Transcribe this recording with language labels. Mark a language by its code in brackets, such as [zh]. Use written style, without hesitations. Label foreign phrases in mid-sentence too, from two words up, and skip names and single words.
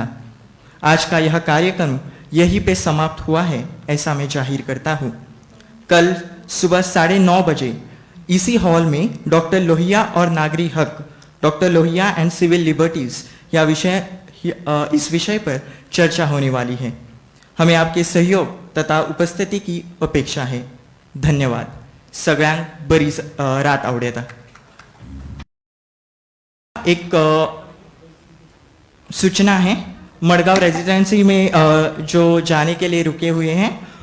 [hi] आज का यह कार्यक्रम यहीं पे समाप्त हुआ है, ऐसा मैं जाहिर करता हूँ. कल सुबह 9:30 बजे इसी हॉल में डॉक्टर लोहिया और नागरिक हक, डॉक्टर लोहिया [en] and civil liberties [hi] या इस विषय पर चर्चा होने वाली है. हमें आपके सहयोग तथा उपस्थिति की अपेक्षा है. धन्यवाद. [kok] सगळ्यांक बरी रात आवडेता. [hi] एक सूचना है, मडगांव रेजिडेंसी में जो जाने के लिए रुके हुए हैं